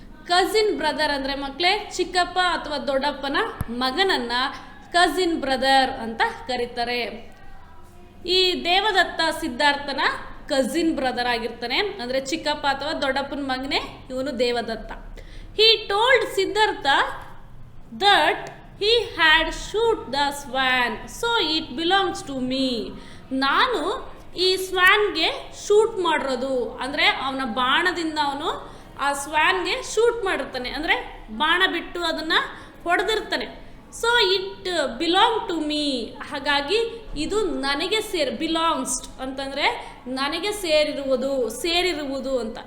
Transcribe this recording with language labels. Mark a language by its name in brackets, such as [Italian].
[Kannada] Cousin brother ಅಂದರೆ ಮಕ್ಕಳೇ ಚಿಕ್ಕಪ್ಪ ಅಥವಾ ದೊಡ್ಡಪ್ಪನ ಮಗನನ್ನು ಕಸಿನ್ ಬ್ರದರ್ ಅಂತ ಕರೀತಾರೆ. ಈ ದೇವದತ್ತ ಸಿದ್ಧಾರ್ಥನ ಕಸಿನ್ ಬ್ರದರ್ ಆಗಿರ್ತಾನೆ. ಅಂದರೆ ಚಿಕ್ಕಪ್ಪ ಅಥವಾ ದೊಡ್ಡಪ್ಪನ ಮಗನೇ ಇವನು Devadatta. [English] He told Siddhartha that he had shoot the swan so it belongs to me. [Kannada] ನಾನು ಈ ಸ್ವ್ಯಾನ್ಗೆ ಶೂಟ್ ಮಾಡಿರೋದು ಅಂದರೆ ಅವನ ಬಾಣದಿಂದ ಅವನು ಆ ಸ್ವ್ಯಾನ್ಗೆ ಶೂಟ್ ಮಾಡಿರ್ತಾನೆ. ಅಂದರೆ ಬಾಣ ಬಿಟ್ಟು ಅದನ್ನು ಹೊಡೆದಿರ್ತಾನೆ. [English] so it belong to me, [Kannada] ಹಾಗಾಗಿ ಇದು ನನಗೆ ಬಿಲಾಂಗ್ಸ್ ಅಂತಂದರೆ ನನಗೆ ಸೇರಿರುವುದು ಅಂತ.